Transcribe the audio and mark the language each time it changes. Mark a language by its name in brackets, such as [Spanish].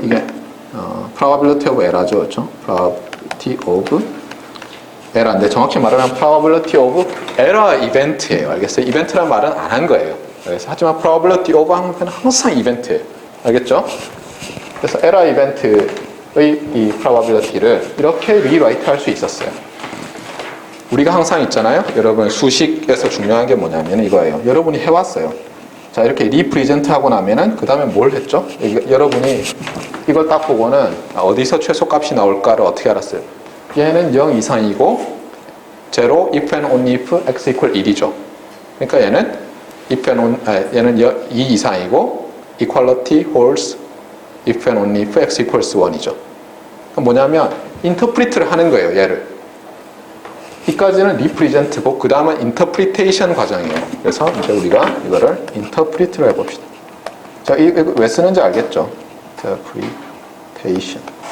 [English] 이게, probability of error죠. [Korean] 그렇죠? [English] probability of error인데, [Korean] 정확히 말하면 [English] probability of error event예요. [Korean] 알겠어요? 이벤트란 말은 안 한 거예요. 그래서 하지만 [English] probability of [Korean] 하면 항상 이벤트예요. 알겠죠? 그래서 error event의 이 probability를 이렇게 rewrite 할 수 있었어요. 우리가 항상 있잖아요. 여러분 수식에서 중요한 게 뭐냐면 이거예요. 여러분이 해왔어요. 자, 이렇게 represent 하고 나면은 그 다음에 뭘 했죠? 여러분이 이걸 딱 보고는 어디서 최소값이 나올까를 어떻게 알았어요? 얘는 0 이상이고 [English] 0 if and only if x equal 1이죠. [Korean] 그러니까 얘는 [English] if and only, [Korean] 얘는 2 이상이고 [English] equality holds if and only if x equals 1이죠. [Korean] 그러니까 뭐냐면 interpret를 하는 거예요. 얘를. 이까지는 represent고 그 다음은 interpretation 과정이에요. 그래서 이제 우리가 이거를 interpret를 해봅시다. 자, 이거 왜 쓰는지 알겠죠? [English] interpretation.